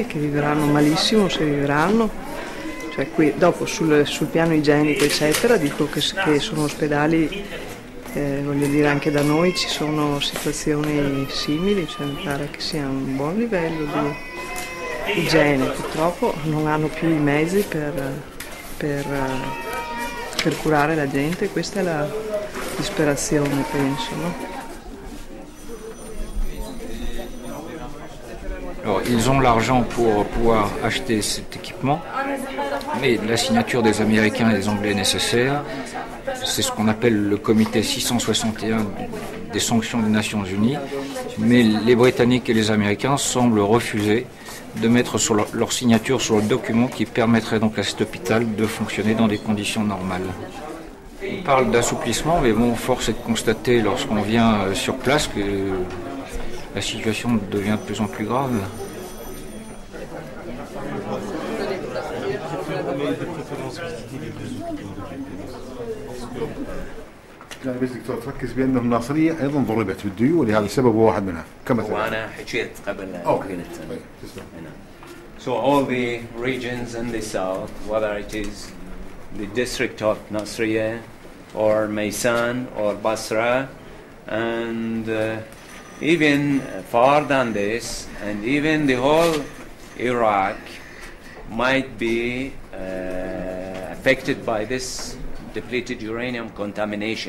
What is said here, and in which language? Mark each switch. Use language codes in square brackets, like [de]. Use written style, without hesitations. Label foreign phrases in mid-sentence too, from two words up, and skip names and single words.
[it] che vivranno malissimo se vivranno, cioè qui dopo sul piano igienico eccetera, dico che sono ospedali, voglio dire anche da noi ci sono situazioni simili, cioè mi pare che sia un buon livello di igiene, purtroppo non hanno più i mezzi per curare la gente, questa è la disperazione, penso, no? [fr] Alors, ils ont l'argent pour pouvoir acheter cet équipement, mais la signature des Américains et des Anglais est nécessaire. C'est ce qu'on appelle le comité 661 des sanctions des Nations Unies, mais les Britanniques et les Américains semblent refuser de mettre leur signature sur le document qui permettrait donc à cet hôpital de fonctionner dans des conditions normales. On parle d'assouplissement, mais bon, force est de constater lorsqu'on vient sur place que la situation devient de plus en plus grave. [ar] يعني بس دكتور تركز بأن الناصرية أيضا ضربت بالديول ولهذا السبب هو واحد منها كمثلا. وأنا حكيت قبل قلت. [en] So all the regions in the south, whether it is the district of Nasriya or Maysan or Basra, and even far than this, and even the whole Iraq might be affected by this depleted uranium contamination.